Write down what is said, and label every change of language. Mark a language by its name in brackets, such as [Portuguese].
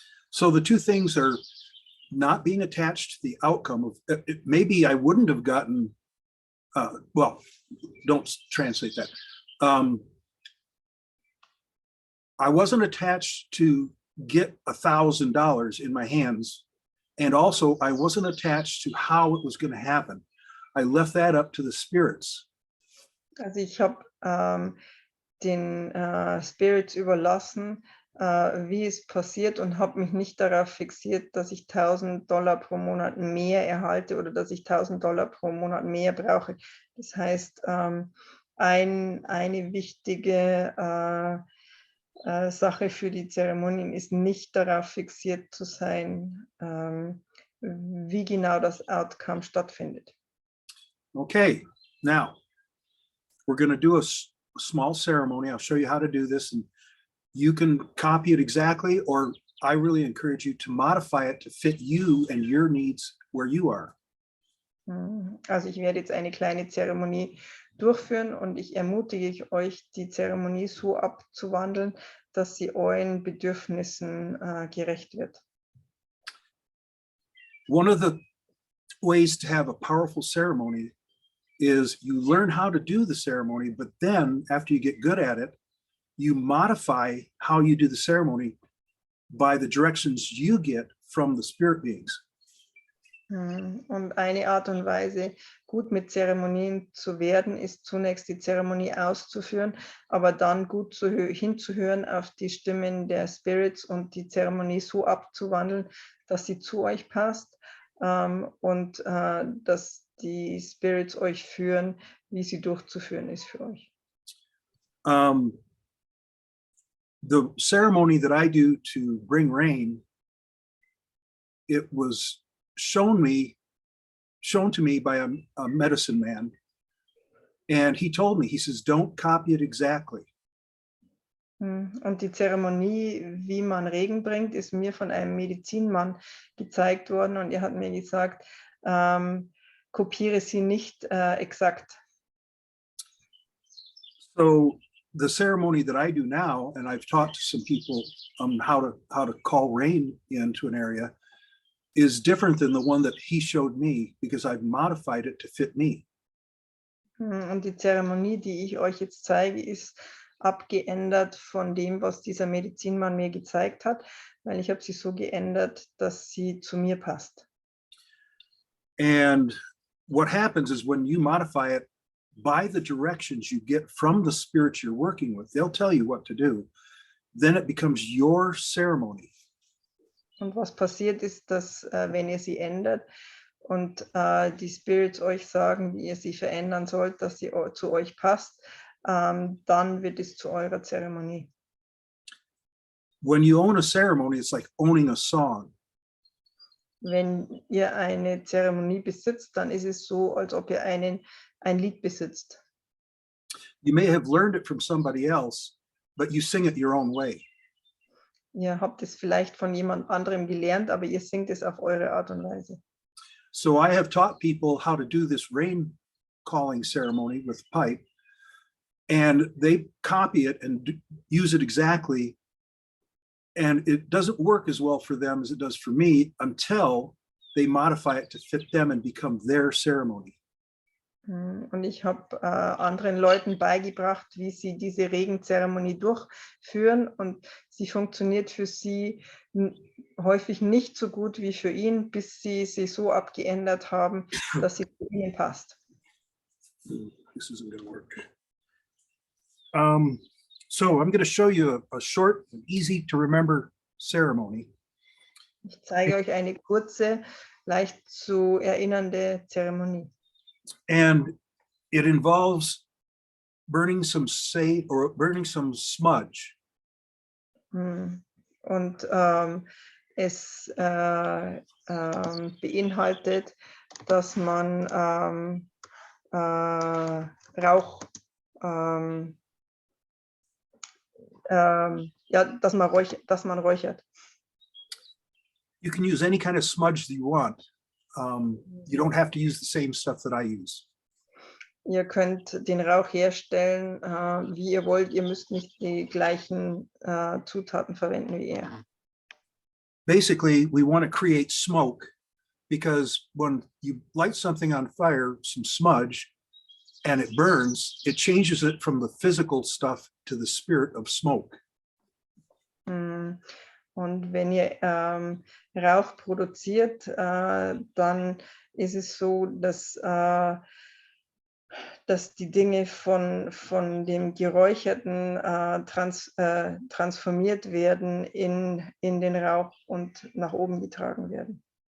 [English] So the two things are not being attached to the outcome of maybe I wouldn't have gotten, well, don't translate that. I wasn't attached to get $1,000 in my hands. And also I wasn't attached to how it was going to happen. I left that up to the spirits. [German] Also ich habe den Spirits überlassen, wie es passiert, und habe mich nicht darauf fixiert, dass ich $1.000 pro Monat mehr erhalte oder dass ich $1.000 pro Monat mehr brauche. Das heißt, eine wichtige Sache für die Zeremonien ist nicht darauf fixiert zu sein, wie genau das Outcome stattfindet. [English] Okay, now we're going to do a small ceremony. I'll show you how to do this, and you can copy it exactly, or I really encourage you to modify it to fit you and your needs where you are. [German] Also ich werde jetzt eine kleine Zeremonie durchführen und ich ermutige euch, die Zeremonie so abzuwandeln, dass sie euren Bedürfnissen gerecht wird. [English] One of the ways to have a powerful ceremony is you learn how to do the ceremony, but then after you get good at it, you modify how you do the ceremony by the directions you get from the spirit beings. [German] Und eine Art und Weise, gut mit Zeremonien zu werden, ist zunächst die Zeremonie auszuführen, aber dann gut hinzuhören auf die Stimmen der Spirits und die Zeremonie so abzuwandeln, dass sie zu euch passt, und dass die Spirits euch führen, wie sie durchzuführen ist für euch. [English] The ceremony that I do to bring rain it was shown to me by a medicine man. And he told me, he says, don't copy it exactly. [German] Und die Zeremonie, wie man Regen bringt, ist mir von einem Medizinmann gezeigt worden und er hat mir gesagt, kopiere sie nicht exakt. [English] So the ceremony that I do now, and I've talked to some people how to call rain into an area, is different than the one that he showed me because I've modified it to fit me. [German] Und die Zeremonie, die ich euch jetzt zeige, ist abgeändert von dem, was dieser Medizinmann mir gezeigt hat, weil ich habe sie so geändert, dass sie zu mir passt. [English] And what happens is when you modify it by the directions you get from the spirit you're working with, they'll tell you what to do. Then it becomes your ceremony. [German] Und was passiert ist, dass wenn ihr sie ändert und die Spirits euch sagen, wie ihr sie verändern sollt, dass sie zu euch passt, dann wird es zu eurer Zeremonie. [English] When you own a ceremony, it's like owning a song. [German] Wenn ihr eine Zeremonie besitzt, dann ist es so, als ob ihr ein Lied besitzt. [English] You may have learned it from somebody else, but you sing it your own way. [German] Ihr habt es vielleicht von jemand anderem gelernt, aber ihr singt es auf eure Art und Weise. [English] So I have taught people how to do this rain calling ceremony with pipe, and they copy it and use it exactly. And it doesn't work as well for them as it does for me until they modify it to fit them and become their ceremony. [German] Und ich habe anderen Leuten beigebracht, wie sie diese Regenzeremonie durchführen und sie funktioniert für sie häufig nicht so gut wie für ihn, bis sie sie so abgeändert haben, dass sie zu ihnen passt. [English] This isn't going to work. So I'm going to show you a short and easy to remember ceremony. [German] Ich zeige euch eine kurze, leicht zu erinnernde Zeremonie. [English] And it involves burning some sage or burning some smudge. [German] Und es beinhaltet, dass man Rauch, ja, dass man räuchert. [English] You can use any kind of smudge that you want. You don't have to use the same stuff that I use. [German] Ihr könnt den Rauch herstellen, wie ihr wollt. Ihr müsst nicht die gleichen Zutaten verwenden wie er. [English] Basically, we want to create smoke because when you light something on fire, some smudge, and it burns, it changes it from the physical stuff to the spirit of smoke. [German] Und wenn ihr Rauch produziert, dann ist es so, dass die Dinge von dem Geräucherten transformiert werden in den Rauch und nach oben getragen werden.